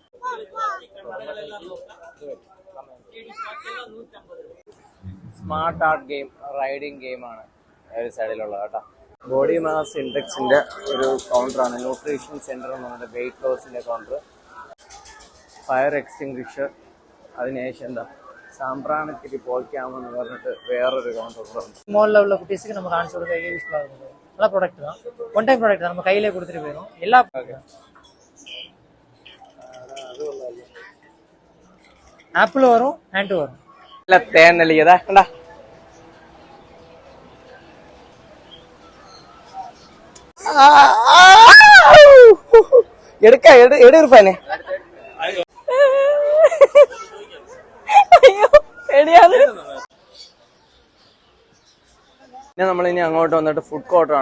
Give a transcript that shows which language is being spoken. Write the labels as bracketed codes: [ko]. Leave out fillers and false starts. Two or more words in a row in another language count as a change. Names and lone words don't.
[en] smart art game, [ml] റൈഡിങ് ഗെയിമാണ് ഒരു സൈഡിലുള്ളത് കേട്ടോ. [en] body mass indexinte [ml] ഒരു കൗണ്ടറാണ്. [en] nutrition center [ml] എന്ന് പറഞ്ഞിട്ട് [en] weight losinte [ml] കൗണ്ടർ. [en] fire extinguisher, [ml] അതിനുശേഷം എന്താ സാമ്പ്രാണിത്തിരി പോയിക്കാമെന്ന് പറഞ്ഞിട്ട് വേറൊരു കൗണ്ടറുണ്ട്. [en] small levelil [ta] குட்டீஸுக்கு நம்ம காமிச்சு கொடுக்க யூஸ்ஃபுல்லாக இருக்கும். நல்ல ப்ராடக்ட் தான், [en] one time product [ta] தான், நம்ம கையிலே கொடுத்துட்டு போயிடும். எல்லா ஆப்பிள் வரும், ஹேண்டு வரும். [ml] അല്ല തേനല്ലിയതാ കണ്ടാ. എടുക്കാനെ പിന്നെ നമ്മളിനി അങ്ങോട്ട് വന്നിട്ട് [en] food courtaanu.